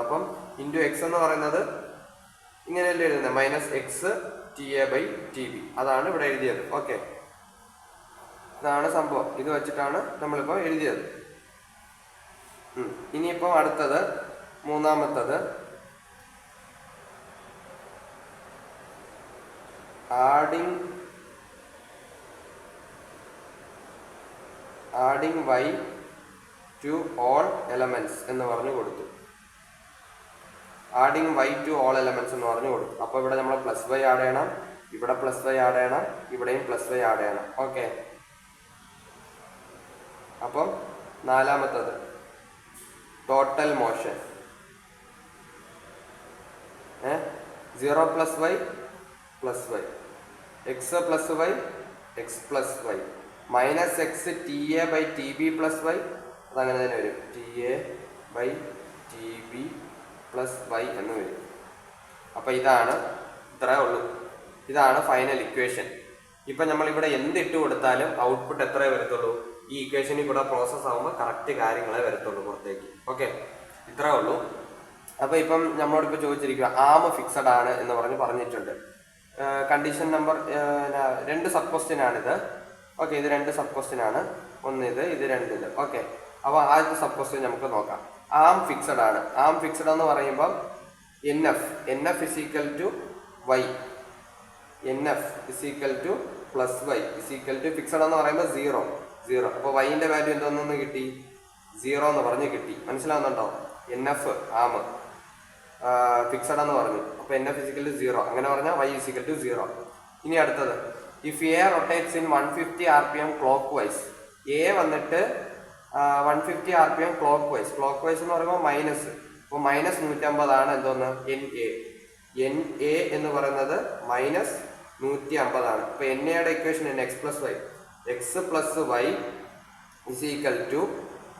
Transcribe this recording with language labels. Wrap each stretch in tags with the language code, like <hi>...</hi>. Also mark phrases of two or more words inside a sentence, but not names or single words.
<ml>അപ്പം ×X എന്ന് പറയുന്നത് ഇങ്ങനെയല്ലേ എഴുതുന്നത്? -X TA/TB. അതാണ് ഇവിടെ എഴുതിയത്. ഓക്കെ, ഇതാണ് സംഭവം. ഇത് വെച്ചിട്ടാണ് നമ്മളിപ്പോൾ എഴുതിയത്. ഇനിയിപ്പോൾ അടുത്തത് മൂന്നാമത്തത്</ml> <en>adding y to all elements</en> <ml>എന്ന് പറഞ്ഞു കൊടുത്തു.</ml> <en>adding y to all elements</en> <ml>എന്ന് പറഞ്ഞു കൊടുത്തു. അപ്പോൾ ഇവിടെ നമ്മൾ +y ആഡ് ചെയ്യണം, ഇവിടെ +y ആഡ് ചെയ്യണം, ഇവിടെയും +y ആഡ് ചെയ്യണം. ഓക്കെ. അപ്പം നാലാമത്തത്</ml> <en>total motion.</en> <ml>0 + y + y, x + y, x + y, -X TA/TB + y. അതങ്ങനെ തന്നെ വരും. TA/TB + y എന്ന് വരും. അപ്പോൾ ഇതാണ്, ഇത്രേ ഉള്ളൂ. ഇതാണ്</ml> <en>final equation.</en> <ml>ഇപ്പം നമ്മളിവിടെ എന്തിട്ട് കൊടുത്താലും ഔട്ട്പുട്ട് എത്രയേ വരത്തുള്ളൂ? ഈ ഇക്വേഷനിൽ കൂടെ പ്രോസസ്സ് ആകുമ്പോൾ കറക്റ്റ് കാര്യങ്ങളെ വരത്തുള്ളൂ പുറത്തേക്ക്. ഓക്കെ, ഇത്രേ ഉള്ളൂ. അപ്പോൾ ഇപ്പം നമ്മളോടിപ്പോൾ ചോദിച്ചിരിക്കുക</ml> <en>arm fixed</en> <ml>ആണ് എന്ന് പറഞ്ഞിട്ടുണ്ട്.</ml> <en>condition number 2 sub question</en> <ml>ആണിത്. ഓക്കെ, ഇത് 2</ml> <en>sub question</en> <ml>ആണ്. ഒന്ന് ഇത് 2 ഇത്. ഓക്കെ, അപ്പോൾ ആദ്യത്തെ</ml> <en>sub question</en> <ml>നമുക്ക് നോക്കാം.</ml> <en>arm fixed</en> <ml>ആണ്.</ml> <en>arm fixed</en> <ml>എന്ന് പറയുമ്പം NF = y, NF +y ഫിക്സഡ് എന്ന് പറയുമ്പോൾ 0. അപ്പോൾ വൈൻ്റെ വാല്യൂ എന്തോന്നു കിട്ടി? 0 എന്ന് പറഞ്ഞ് കിട്ടി. മനസ്സിലാവുന്നുണ്ടോ?</ml> <en>NF arm fixed</en> <ml>എന്ന് പറഞ്ഞു. അപ്പോൾ NF = 0. അങ്ങനെ പറഞ്ഞാൽ y = 0. ഇനി അടുത്തത്,</ml> <en>If A rotates in 150 RPM clock wise.</en> <ml>A വന്നിട്ട്</ml> <en>150 RPM clock wise</en> <ml>എന്ന് പറയുമ്പോൾ മൈനസ്. അപ്പോൾ -150 ആണ് എന്തോന്ന്? NA എന്ന് പറയുന്നത് -150 ആണ്. അപ്പോൾ NAയുടെ ഇക്വേഷൻ X + y, X + y = -150.</ml>